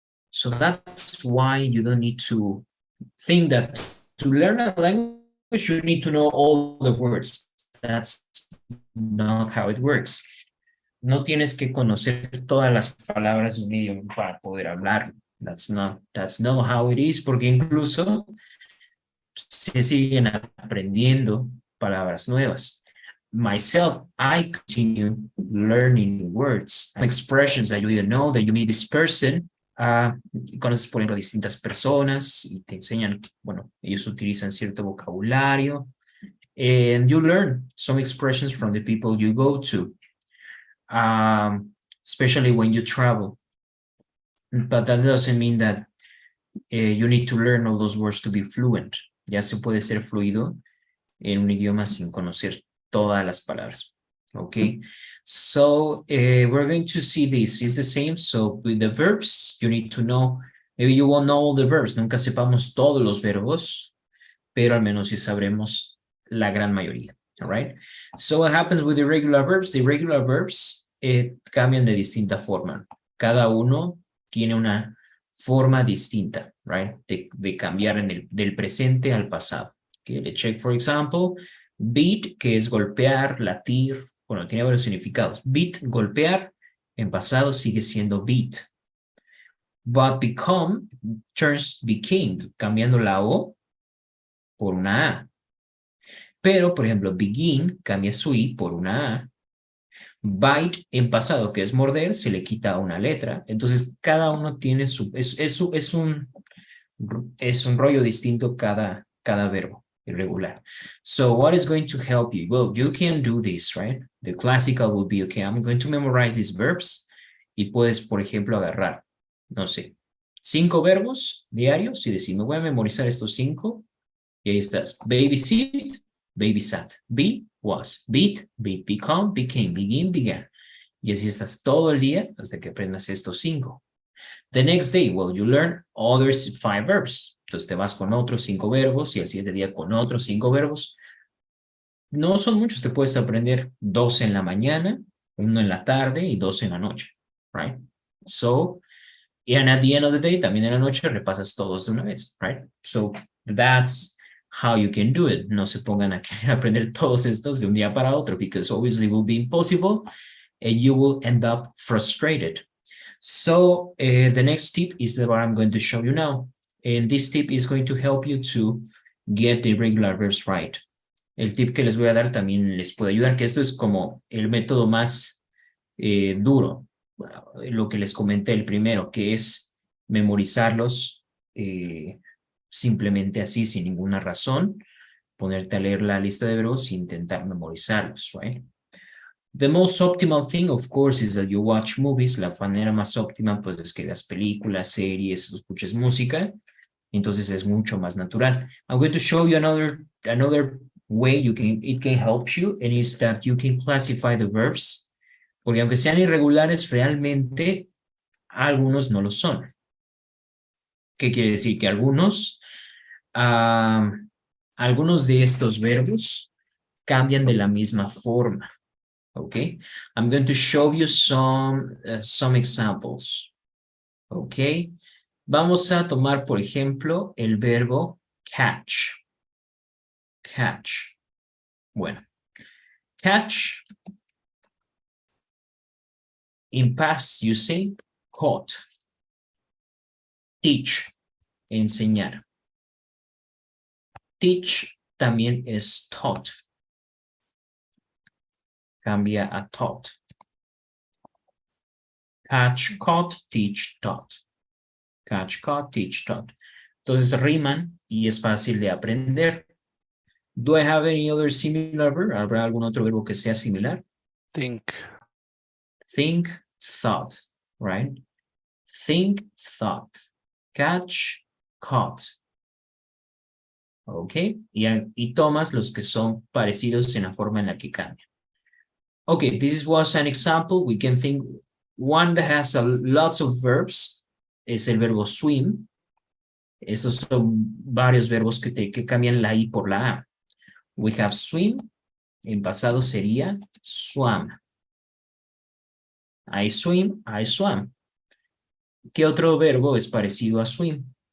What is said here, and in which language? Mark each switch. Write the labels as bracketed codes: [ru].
[en] So that's why you don't need to think that to learn a language, you need to know all the words. That's not how it works. [es] No tienes que conocer todas las palabras de un idioma para poder hablar. [en] That's not how it is, [es] porque incluso se siguen aprendiendo palabras nuevas. [en] Myself, I continue learning words, expressions that you didn't know, that you meet this person. [es] Conoces, por ejemplo, distintas personas y te enseñan, bueno, ellos utilizan cierto vocabulario. [en] And you learn some expressions from the people you go to, especially when you travel. But that doesn't mean that you need to learn all those words to be fluent. [es] Ya se puede ser fluido en un idioma sin conocer todas las palabras. [en] Okay, so we're going to see this. It's the same. So with the verbs, you need to know, maybe you won't know all the verbs. [es] Nunca sepamos todos los verbos, pero al menos sí sabremos la gran mayoría. [en] All right. So what happens with the irregular verbs? The irregular verbs [es] cambian de distinta forma. Cada uno tiene una forma distinta, right? De cambiar del presente al pasado. [en] Okay, let's check, for example, [es] beat, que es golpear, latir. Bueno, tiene varios significados. Beat, golpear, en pasado sigue siendo beat. [en] But become turns became, [es] cambiando la O por una A. Pero, por ejemplo, begin cambia su I por una A. Bite en pasado, que es morder, se le quita una letra. Entonces, cada uno tiene es un rollo distinto cada verbo irregular. [en] So, what is going to help you? Well, you can do this, right? The classical will be, okay, I'm going to memorize these verbs. [es] Y puedes, por ejemplo, agarrar, no sé, 5 verbos diarios y decir, me voy a memorizar estos 5. Y ahí estás. Babysit, babysat. Be, was. Beat, beat. Become, became. Begin, began. Y así estás todo el día hasta que aprendas estos 5. [en] The next day, well, you learn other 5 verbs. [es] Entonces te vas con otros 5 verbos y al siguiente día con otros 5 verbos. No son muchos, te puedes aprender 2 en la mañana, 1 en la tarde y 2 en la noche. Right? [en] So, and at the end of the day, [es] también en la noche repasas todos de una vez. [en] Right? So, that's how you can do it. [es] No se pongan a querer aprender todos estos de un día para otro, [en] because obviously it will be impossible and you will end up frustrated. So the next tip is what I'm going to show you now. And this tip is going to help you to get the irregular verbs right. [es] El tip que les voy a dar también les puede ayudar, que esto es como el método más duro. Lo que les comenté el primero, que es memorizarlos simplemente así, sin ninguna razón, ponerte a leer la lista de verbos e intentar memorizarlos, right? [en] The most optimal thing, of course, is that you watch movies. [es] La manera más óptima, pues, es que veas películas, series, escuches música. Entonces es mucho más natural. [en] I'm going to show you another way it can help you, and is that you can classify the verbs. [es] Porque aunque sean irregulares, realmente algunos no lo son. ¿Qué quiere decir? Que algunos de estos verbos cambian de la misma forma. [en] Okay, I'm going to show you some examples. [es] Okay, vamos a tomar, por ejemplo, el verbo catch. Catch. Bueno, catch. [en] In past, you say caught. Teach, enseñar. [es] Teach también es taught. Cambia a taught. [en] Catch, caught, teach, taught. Catch, caught, teach, taught. [es] Entonces riman y es fácil de aprender. [en] Do I have any other similar verb? [es] ¿Habrá algún otro verbo que sea similar? [en] Think. Think, thought, right? Think, thought. Catch, caught. [es] Ok, y tomas los que son parecidos en la forma en la que cambian. [en] Okay, this was an example. We can think one that has lots of verbs [es] es el verbo [en] swim. [es] Estos son varios verbos que cambian la I por la A. [en] We have swim. [es] En pasado sería swam. [en] I swim, I swam. [es] ¿Qué otro verbo es parecido a swim?